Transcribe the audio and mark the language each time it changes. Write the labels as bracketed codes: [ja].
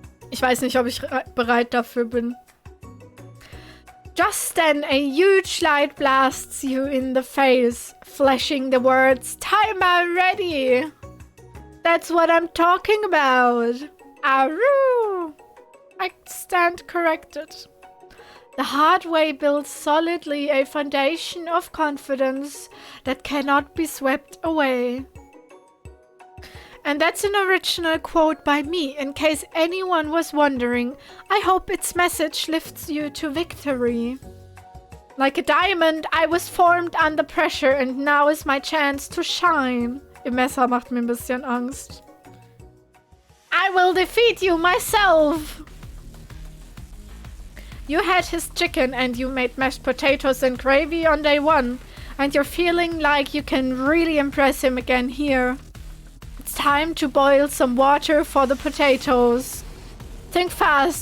[de] Ich weiß nicht, ob ich bereit dafür bin. [en] Just then, a huge light blasts you in the face, flashing the words, "Timer ready!" That's what I'm talking about. Aroo! I stand corrected. The hard way builds solidly a foundation of confidence that cannot be swept away. And that's an original quote by me, in case anyone was wondering. I hope its message lifts you to victory. Like a diamond, I was formed under pressure and now is my chance to shine. [de] Ihr Messer macht mir ein bisschen Angst. [en] I will defeat you myself. You had his chicken and you made mashed potatoes and gravy on day one. And you're feeling like you can really impress him again here. It's time to boil some water for the potatoes. Think fast.